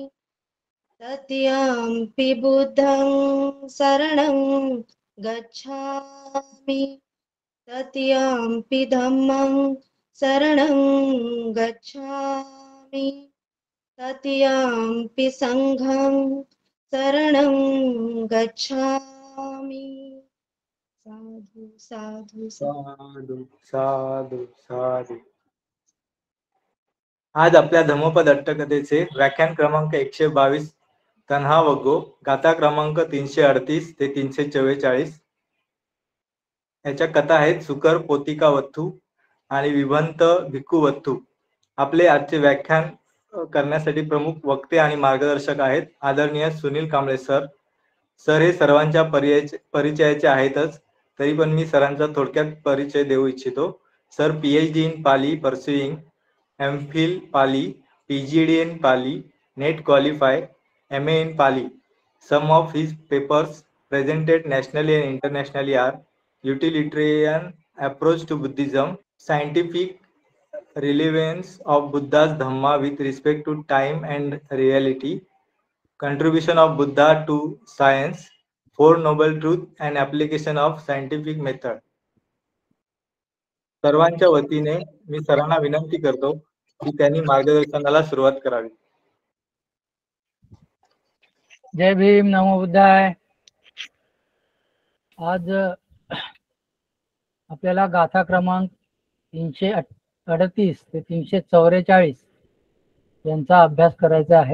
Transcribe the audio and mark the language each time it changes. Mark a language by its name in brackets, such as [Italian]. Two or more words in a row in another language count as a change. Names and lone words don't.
[Pali] तृतीयंपि बुद्धं शरणं गच्छामि, तृतीयंपि धम्मं शरणं गच्छामि, तृतीयंपि संघं शरणं गच्छामि. साधु साधु साधु साधु साधु. [Marathi] आज आपल्या धम्मपद अट्टकथेचे व्याख्यान क्रमांक 122 तन्हा वग्गो, गाथा क्रमांक 338 ते 344. याच्या कथा आहेत सुकर पोतिका वत्थू आणि विभंत भिक्खू वत्थू. आपले आजचे व्याख्यान करण्यासाठी प्रमुख वक्ते आणि मार्गदर्शक आहेत आदरणीय सुनील कांबळे सर. सर हे सर्वांच्या परिचयाचे आहेतच, तरी पण मी सरांचा थोडक्यात परिचय देऊ इच्छितो. [English] सर PhD in Pali pursuing, MPhil पाली, PGD in Pali, NET qualify, MA in Pali. Some of his papers presented nationally and internationally are Utilitarian Approach to Buddhism, Scientific Relevance of Buddha's Dhamma with Respect to Time and Reality, Contribution of Buddha to Science, Four Noble Truths and Application of Scientific Method. [Marathi] सर्वांच्या वतीने मी सरांना विनंती करतो की त्यांनी मार्गदर्शनाला सुरुवात करावी. जय भीम, नमो बुद्धाय. आज आपल्याला गाथा क्रमांक 338 ते 344 यांचा अभ्यास करायचा आहे.